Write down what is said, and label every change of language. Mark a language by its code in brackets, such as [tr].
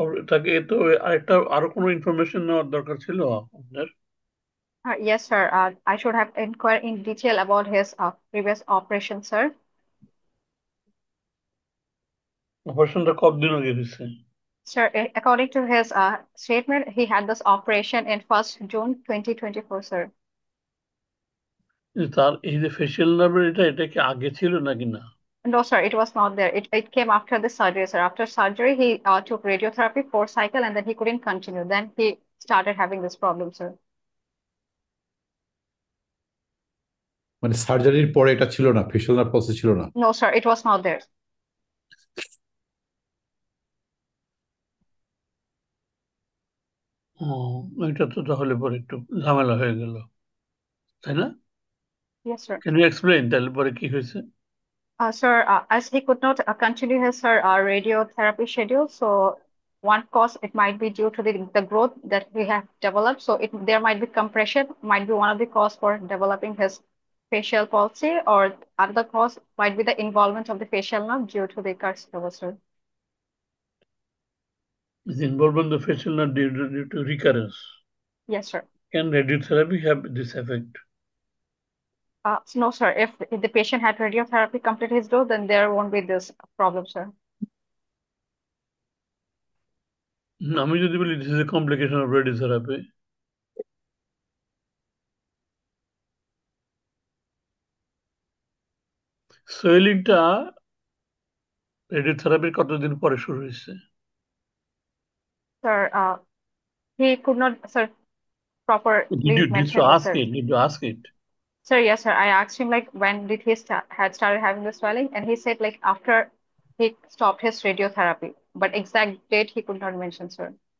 [bn] তাকে তো আরো কোনো ইনফরমেশন নেওয়ার দরকার ছিল আপনার? [en] Yes, sir. I should have inquired in detail about his previous operation, sir. [bn] অপারেশনটা কতদিন আগে হয়েছে? [en] Sir, according to his statement, he had this operation in 1st June 2024, sir. [bn] তার এই যে ফেশিয়াল নার্ভের এটা কি আগে ছিল নাকি না? [en] No, sir, it was not there. It came after the surgery, sir. After surgery, he took radiotherapy 4 cycle, and then he couldn't continue. Then he started having this problem, sir. [bn] মানে সার্জারির পরে এটা ছিল না, ফেশিয়াল নার্ভ পলসি ছিল না। [en] No, sir, it was not there. [bn] এটা তো তাহলে পরে একটু ঝামেলা হয়ে গেল, তাই না? [en] Yes, sir. Can you explain [bn] তাহলে পরে কি হয়েছে? [en] Sir, as he could not continue his radiotherapy schedule, so one cause it might be due to the growth that he have developed. So there might be compression, might be one of the cause for developing his facial palsy, or another cause might be the involvement of the facial nerve due to the carcinoma, sir. Is involvement of the facial nerve due to recurrence? Yes, sir. Can radiotherapy have this effect? No, sir. If the patient had radiotherapy complete his dose, then there won't be this problem, sir. [bn] আমি যদি বলি [en] this is a complication of radiotherapy, [bn] সোয়েলিংটা রেডিওথেরাপির কতদিন পরে শুরু হয়েছে? [en] Sir, he could not, sir, properly mention this, sir. Did you ask it? Sir, yes, sir. I asked him like when did he had started having the swelling, and he said like after he stopped his radiotherapy, but exact date he could not mention, sir.